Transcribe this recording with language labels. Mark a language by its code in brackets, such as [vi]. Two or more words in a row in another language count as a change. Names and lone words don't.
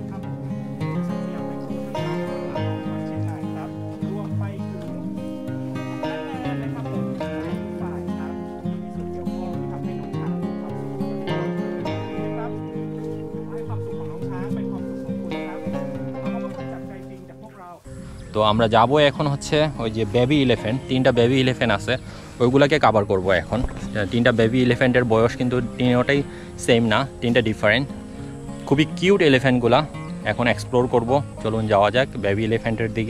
[th] ครับบริษัทสยามแมคโครทั้ง3สาขาจังหวัดเชียงใหม่ครับรวมไปถึงพนักงานนะครับผมทุกฝ่ายครับมีส่วนเกี่ยวข้องที่ทำให้น้องช้างมีความสุขนะครับให้ความสุขของน้องช้างเป็นความสุขของคุณครับขอบพระคุณจากใจจริงจากพวกเรา। [bn] তো আমরা যাব এখন হচ্ছে ওই যে [en] baby elephant, [bn] 3টা [en] baby elephant [bn] আছে ওইগুলোকে কভার করব এখন। তিনটা [en] baby elephant [bn] বয়স কিন্তু তিনটাই সেম না, তিনটা ডিফারেন্ট, খুবই [en] cute elephant [bn] এখন এক্সপ্লোর করব। চলুন যাওয়া যাক [en] baby elephant [bn] দিকে।